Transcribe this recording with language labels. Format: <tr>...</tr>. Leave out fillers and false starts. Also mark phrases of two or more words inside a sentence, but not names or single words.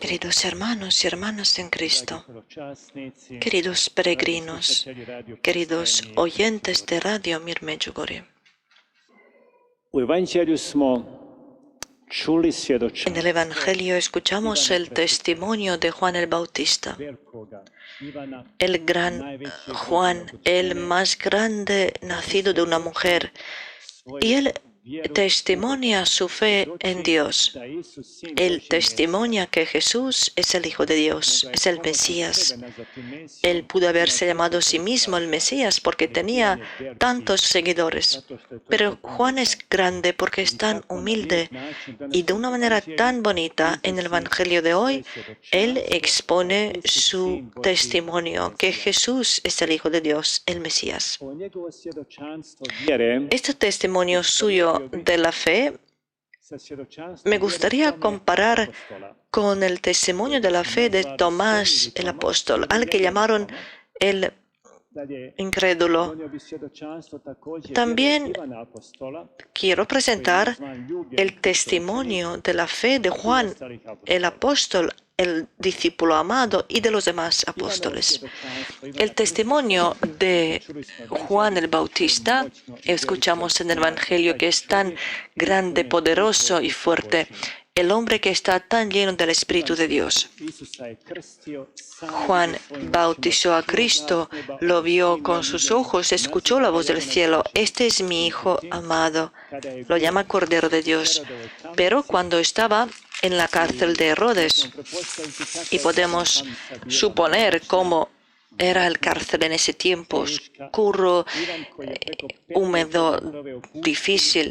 <es>Queridos hermanos y hermanas en Cristo, queridos peregrinos, queridos oyentes de Radio Mir Međugorje,</es> <hr>u Evanđelju smo čuli</hr> <es>en</es> <hr>svjedočanstvo</hr> <es>el Evangelio escuchamos el testimonio de Juan el Bautista,</es> <hr>velikoga Ivana,</hr> <es>el gran Juan, el más grande nacido de una mujer, y él testimonia su fe en Dios.</es> <hr>da Isus sin</hr> <es>Él testimonia que Jesús es el Hijo de Dios, es el Mesías. Él pudo haberse llamado a sí mismo el Mesías porque tenía tantos seguidores. Pero Juan es grande porque es tan humilde y de una manera tan bonita en el Evangelio de hoy, él expone su testimonio que Jesús es el Hijo de Dios, el Mesías.</es> <hr>o njegovo svjedočanstvo vjere</hr> <es>Este testimonio suyo de la fe</es> <hr>sa svjedočanstvom</hr> <es>me gustaría comparar</es> <hr>apostola.</hr> <es>con el testimonio de la fe de Tomás el apóstol, al que llamaron el</es> <hr>Dalje,</hr> <es>incrédulo.</es> <hr>donio bi svjedočanstvo također</hr> <es>También</es> <hr>vjere Ivana apostola,</hr> <es>quiero presentar</es> <hr>zvan Ljubje,</hr> <es>el testimonio de la fe de Juan el apóstol, el discípulo amado, y de los demás apóstoles. El testimonio de Juan el Bautista, escuchamos en el Evangelio que es tan grande, poderoso y fuerte, el hombre que está tan lleno del Espíritu de Dios.</es> <hr>Isusa je krstio sam</hr> <es>Juan bautizó a Cristo, lo vio con sus ojos, escuchó la voz del cielo. Este es mi Hijo amado. Lo llama Cordero de Dios. Pero cuando estaba en la cárcel de Herodes, y podemos suponer cómo era el cárcel en ese tiempo, oscuro, húmedo, difícil.</es>